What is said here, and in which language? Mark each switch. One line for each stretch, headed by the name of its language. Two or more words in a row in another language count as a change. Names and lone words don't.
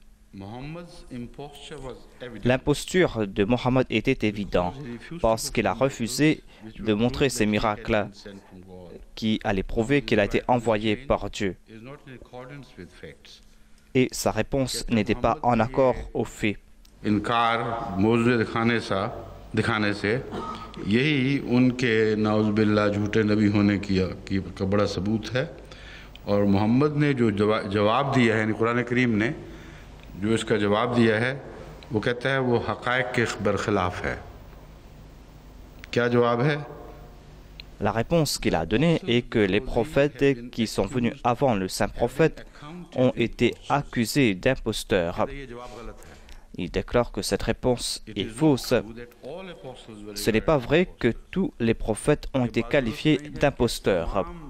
French: L'imposture de Mohammed était évidente parce qu'il a refusé de montrer ces miracles qui allaient prouver qu'il a été envoyé par Dieu. Et sa réponse n'était pas en accord aux faits.
Urdu: انکار موجود دکھانے سے یہی ان کے نعوذباللہ جھوٹے نبی ہونے کا بڑا ثبوت ہے. اور محمد نے جو جواب دیا ہے، یعنی قرآن کریم نے جو اس کا جواب دیا ہے، وہ کہتا ہے وہ حقائق کے برخلاف ہے. کیا جواب ہے?
French: La réponse qu'il a donnée est que les prophètes qui sont venus avant le saint prophète ont été accusés d'imposteurs. Il déclare que cette réponse est fausse. Ce n'est pas vrai que tous les prophètes ont été qualifiés d'imposteurs.